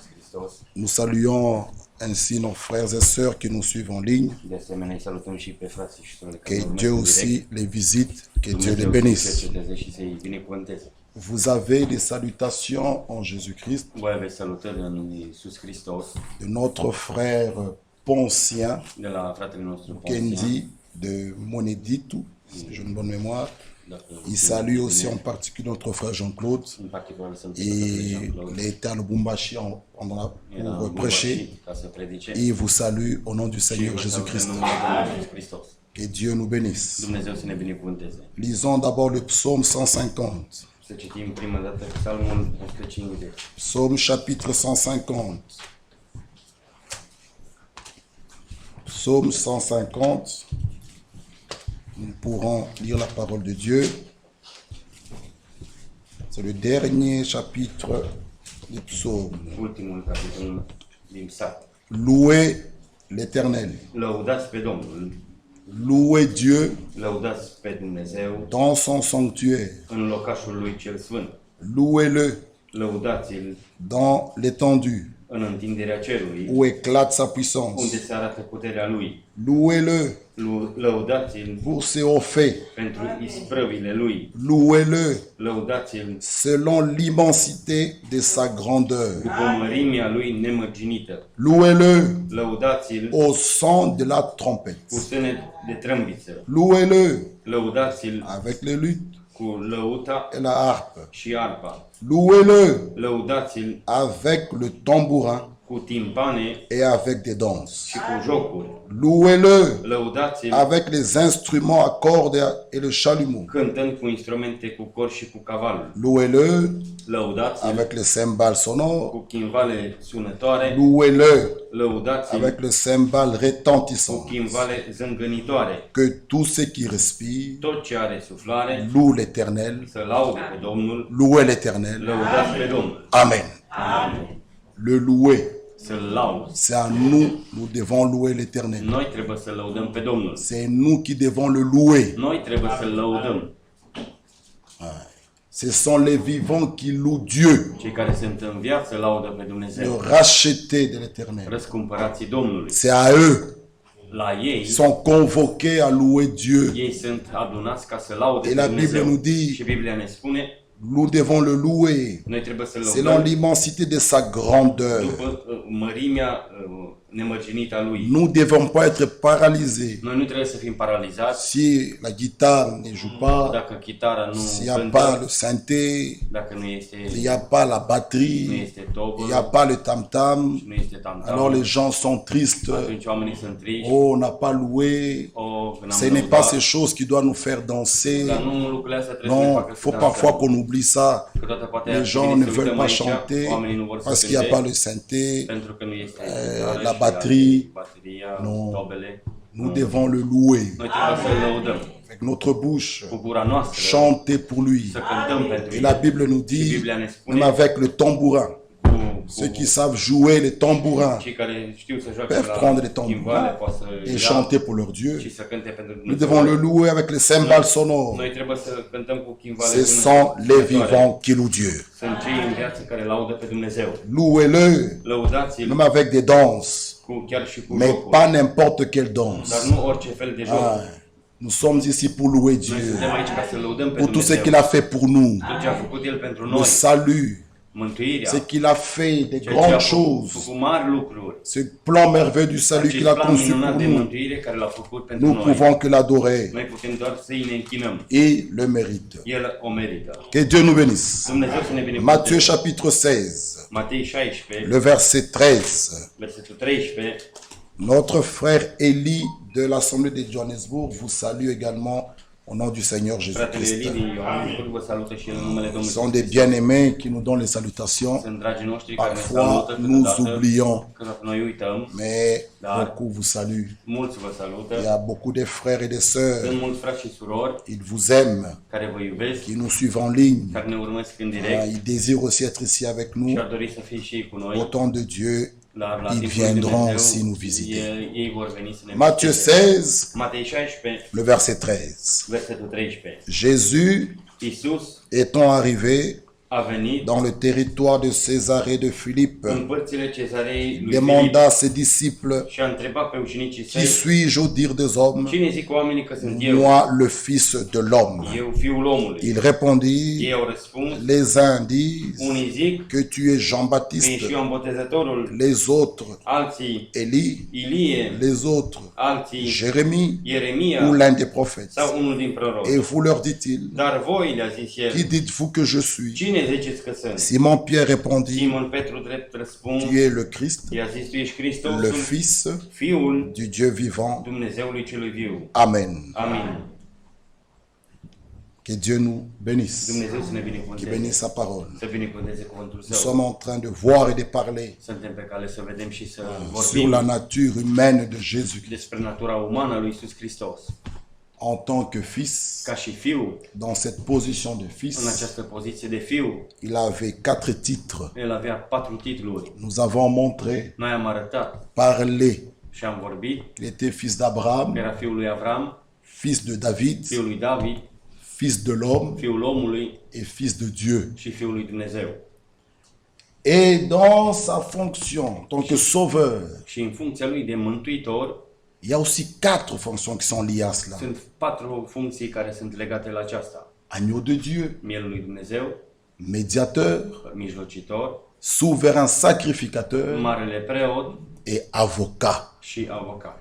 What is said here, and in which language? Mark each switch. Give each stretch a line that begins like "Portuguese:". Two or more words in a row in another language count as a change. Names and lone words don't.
French: Nous saluons ainsi nos frères et sœurs qui nous suivent en ligne.
Romanian: De asemenea, îi salutăm și pe frații și sorele care
French: Que
Romanian: ne
French: Dieu
Romanian: urmăresc în
French: aussi
Romanian: direct.
French: les visite, que Dieu les
Romanian: Dumnezeu să-i
French: bénisse.
Romanian: cerceteze și să-i binecuvânteze.
French: Vous avez des salutations en Jésus-Christ
Romanian: Voi aveți salutări în Iisus Hristos,
French: de notre frère Poncien,
Romanian: de la fratele nostru Ponsian.
French: Kendi de Moneditu, si j'ai une bonne mémoire.
Romanian: Dacă
French: Il salue aussi en particulier notre frère Jean-Claude
Romanian: în particular salutări pe fratele
French: et
Romanian: Jean-Claude.
French: les états de Bumbashi
Romanian: Era
French: pour
Romanian: în
French: prêcher.
Romanian: Bumbashi ca să predice.
French: Et il vous salue au nom du
Romanian: Și
French: Seigneur
Romanian: vă salut în
French: Jésus-Christ.
Romanian: numele Domnului Iisus Hristos.
French: Que Dieu nous bénisse.
Romanian: Dumnezeu să ne binecuvânteze.
French: Lisons d'abord le psaume 150.
Romanian: Să citim prima dată Psalmul 150.
French: Psaume chapitre 150. Psaume 150. Nous pourrons lire la parole de Dieu. C'est le dernier chapitre du psaume.
Romanian: Ultimul capitol din Psalm.
French: Louez l'Éternel.
Romanian: Lăudați pe Domnul,
French: Louez Dieu
Romanian: lăudați pe Dumnezeu
French: dans son sanctuaire.
Romanian: în locașul lui cel sfânt.
French: Louez-le
Romanian: Lăudați-l
French: dans l'étendue
Romanian: în întinderea cerului,
French: où éclate sa
Romanian: unde
French: puissance.
Romanian: se arată puterea lui.
French: Louez-le
Romanian: Lăudați-l
French: pour ses hauts faits.
Romanian: pentru isprăvile lui.
French: Louez-le
Romanian: Lăudați-l
French: selon l'immensité de sa grandeur.
Romanian: după mărimea lui nemărginită.
French: Louez-le
Romanian: Lăudați-l
French: au son de la trompette.
Romanian: cu sunet de trâmbiță.
French: Louez-le
Romanian: Lăudați-l
French: avec les luttes
Romanian: cu lăuta
French: et la harpe.
Romanian: și arpa.
French: Louez-le
Romanian: Lăudați-l
French: avec le tambourin
Romanian: cu timpane
French: et avec des danses.
Romanian: și cu jocuri.
French: Louez-le
Romanian: Lăudați-l
French: avec les instruments à cordes et le chalumeau.
Romanian: cântând cu instrumente cu cor și cu caval.
French: Louez-le
Romanian: Lăudați-l
French: avec les cymbales sonores.
Romanian: cu chimvale sunătoare.
French: Louez-le
Romanian: Lăudați-l
French: avec le cymbal
Romanian: cu
French: retentissant.
Romanian: chimvale zângănitoare.
French: Que tout ce qui respire
Romanian: Tot ce are suflare
French: loue l'Éternel.
Romanian: să laude pe Domnul.
French: Louez l'Éternel.
Romanian: Lăudați pe Domnul.
French: Amen.
Romanian: Amin.
French: Le louer,
Romanian: Să-L laud.
French: c'est à nous, nous devons louer l'Éternel.
Romanian: Noi trebuie să lăudăm pe Domnul.
French: C'est nous qui devons le louer.
Romanian: Noi trebuie să-L lăudăm.
French: Ce sont les vivants qui louent Dieu,
Romanian: Cei care sunt în viață laudă pe
French: le
Romanian: Dumnezeu.
French: rachetés de l'Éternel.
Romanian: Răscumpărații Domnului.
French: C'est à eux.
Romanian: La ei,
French: Ils sont convoqués à louer Dieu.
Romanian: ei sunt adunați ca să laude
French: Et
Romanian: pe
French: la Bible
Romanian: Dumnezeu.
French: nous dit,
Romanian: Și Biblia ne spune,
French: nous devons le louer
Romanian: noi trebuie să-L
French: selon
Romanian: lăudăm
French: l'immensité de sa grandeur.
Romanian: după mărimea nemărginită a Lui.
French: Nous ne devons pas être paralysés.
Romanian: Noi nu trebuie să fim paralizați
French: Si la guitare ne joue pas,
Romanian: dacă chitara nu
French: s'il n'y a pas le
Romanian: cântă,
French: synthé,
Romanian: dacă nu este,
French: il n'y a pas la
Romanian: nu
French: batterie,
Romanian: este tobă,
French: il n'y a pas le tam-tam,
Romanian: nu este tam-tam,
French: alors les gens sont tristes.
Romanian: atunci oamenii sunt triști.
French: Oh, on n'a pas loué.
Romanian: Că n-am
French: Ce n'est pas
Romanian: lăudat.
French: ces choses qui doivent nous faire danser.
Romanian: Dar nu lucrurile astea trebuie să ne
French: Non,
Romanian: facă
French: il
Romanian: să
French: faut
Romanian: dansăm.
French: parfois qu'on oublie ça.
Romanian: Câteodată poate
French: Les
Romanian: ar
French: gens
Romanian: trebui
French: ne
Romanian: să
French: veulent
Romanian: uităm
French: pas
Romanian: aici,
French: chanter
Romanian: oamenii nu vor să
French: parce qu'il n'y a pas
Romanian: cânte,
French: le synthé.
Romanian: pentru că nu este
French: la batterie.
Romanian: bateria,
French: Non.
Romanian: tobele.
French: Nous devons le louer
Romanian: Noi trebuie să-L lăudăm
French: avec notre bouche,
Romanian: cu gura noastră,
French: chanter pour lui.
Romanian: să cântăm pentru
French: Et la
Romanian: El.
French: Bible nous
Romanian: Și
French: dit,
Romanian: Biblia ne
French: même
Romanian: spune
French: avec le tambourin,
Romanian: cu
French: ceux qui savent jouer les tambourins
Romanian: cei care știu să joace
French: peuvent
Romanian: la
French: prendre les
Romanian: chimvale
French: tambourins
Romanian: poate să
French: et
Romanian: ia
French: chanter pour leur Dieu.
Romanian: și să cânte pentru
French: Nous
Romanian: Dumnezeu.
French: devons le louer avec les cymbales sonores.
Romanian: Noi trebuie să cântăm cu chimvale
French: Ce sont les vivants qui louent Dieu.
Romanian: Sunt cei în viață care laudă pe Dumnezeu.
French: Louez-le,
Romanian: Lăudați-L
French: même avec des danses,
Romanian: chiar și cu
French: mais
Romanian: jocuri,
French: pas n'importe quelle
Romanian: dar
French: danse.
Romanian: nu orice fel de joc.
French: Ah, nous sommes ici pour louer
Romanian: Noi
French: Dieu,
Romanian: suntem aici ca să lăudăm pe
French: pour tout ce
Romanian: Dumnezeu.
French: qu'il a fait pour nous,
Romanian: Tot ce a făcut El pentru
French: le
Romanian: noi,
French: salut,
Romanian: mântuirea,
French: ce qu'il a fait, des
Romanian: ceea ce a
French: grandes choses,
Romanian: făcut mari lucruri,
French: ce plan merveilleux du salut
Romanian: acest
French: qu'il a
Romanian: plan
French: conçu
Romanian: minunat
French: pour
Romanian: de
French: nous.
Romanian: mântuire care l-a făcut pentru
French: Nous
Romanian: noi.
French: pouvons que l'adorer
Romanian: Noi putem doar să-i ne închinăm.
French: et le mérite.
Romanian: El o merită.
French: Que Dieu nous bénisse.
Romanian: Dumnezeu să ne
French: Matthieu
Romanian: binecuvânteze.
French: chapitre 16,
Romanian: Matei 16,
French: le verset 13.
Romanian: versetul 13.
French: Notre frère Élie de l'Assemblée de Johannesburg vous salue également au nom du Seigneur
Romanian: Fratele
French: Jésus-Christ.
Romanian: Eli din Iohannesburg vă salută și el în numele
French: Ce
Romanian: Domnului.
French: sont des bien-aimés qui nous donnent les salutations.
Romanian: Sunt dragii noștri care ne
French: Parfois,
Romanian: salută
French: nous
Romanian: câteodată,
French: oublions,
Romanian: că noi uităm.
French: mais
Romanian: Da.
French: beaucoup vous saluent.
Romanian: Mulți vă
French: Il y
Romanian: salută.
French: a beaucoup de frères et de sœurs.
Romanian: Sunt mulți frați și surori
French: Ils vous aiment,
Romanian: care vă iubesc,
French: qui nous suivent en ligne.
Romanian: care ne urmăresc în Ah, direct
French: Ils désirent aussi être ici avec
Romanian: și
French: nous.
Romanian: ar dori să fie și ei cu
French: Au
Romanian: noi.
French: temps de Dieu,
Romanian: La
French: ils
Romanian: timpul lui
French: viendront
Romanian: Dumnezeu,
French: aussi nous visiter.
Romanian: ei vor veni să ne
French: Matthieu
Romanian: viziteze.
French: 16,
Romanian: Matei 16,
French: le verset 13.
Romanian: versetul 13.
French: Jésus,
Romanian: Iisus,
French: étant arrivé,
Romanian: a venit
French: dans le territoire de Césarée de Philippe.
Romanian: în părțile Cezarei
French: Il
Romanian: lui Filip
French: demanda à ses disciples,
Romanian: și a întrebat pe ucenicii
French: qui
Romanian: săi,
French: suis-je au dire des hommes?
Romanian: cine zic oamenii că sunt eu?
French: Moi, le Fils de l'homme.
Romanian: Eu, Fiul omului.
French: Il répondit,
Romanian: Ei au răspuns,
French: les uns disent
Romanian: unii zic
French: que tu es
Romanian: că
French: Jean-Baptiste,
Romanian: ești Ioan Botezătorul,
French: les autres
Romanian: alții
French: Élie,
Romanian: Ilie,
French: les autres
Romanian: alții
French: Jérémie ou
Romanian: Ieremia
French: l'un des prophètes.
Romanian: sau unul din proroci.
French: Et vous leur dit-il,
Romanian: Dar voi, le-a zis
French: qui
Romanian: el,
French: dites-vous que je suis?
Romanian: cine ziceți că sunt?
French: Simon Pierre répondit,
Romanian: Simon Petru drept răspuns,
French: tu es le Christ,
Romanian: i-a zis, tu ești
French: le
Romanian: Hristosul,
French: Fils
Romanian: Fiul
French: du Dieu vivant.
Romanian: Dumnezeului celui viu.
French: Amen.
Romanian: Amin.
French: Que Dieu nous bénisse,
Romanian: Dumnezeu să ne
French: qu'il
Romanian: binecuvânteze,
French: bénisse sa parole.
Romanian: să binecuvânteze cuvântul
French: Nous
Romanian: Său.
French: sommes en train de voir et de parler
Romanian: Suntem pe cale să vedem și să
French: sur
Romanian: vorbim
French: la nature humaine de Jésus-Christ.
Romanian: despre natura umană a lui Iisus Hristos.
French: En tant que fils,
Romanian: Ca și fiu,
French: dans cette position de
Romanian: în
French: fils,
Romanian: această poziție de fiu,
French: il avait 4 titres.
Romanian: el avea 4 titluri.
French: Nous avons montré,
Romanian: Noi am arătat
French: parlé,
Romanian: și am vorbit
French: il était fils d'Abraham,
Romanian: că era fiul lui Avram,
French: fils de David,
Romanian: fiul lui David,
French: fils de l'homme
Romanian: fiul omului
French: et fils de Dieu.
Romanian: și fiul lui Dumnezeu.
French: Et dans sa fonction en tant que sauveur,
Romanian: Și în funcția lui de mântuitor,
French: il y a aussi 4 fonctions qui sont liées à cela.
Romanian: sunt 4 funcții care sunt legate la aceasta.
French: Agneau de Dieu,
Romanian: Mielul lui Dumnezeu,
French: médiateur,
Romanian: mijlocitor,
French: souverain sacrificateur
Romanian: marele preot
French: et avocat.
Romanian: și avocat.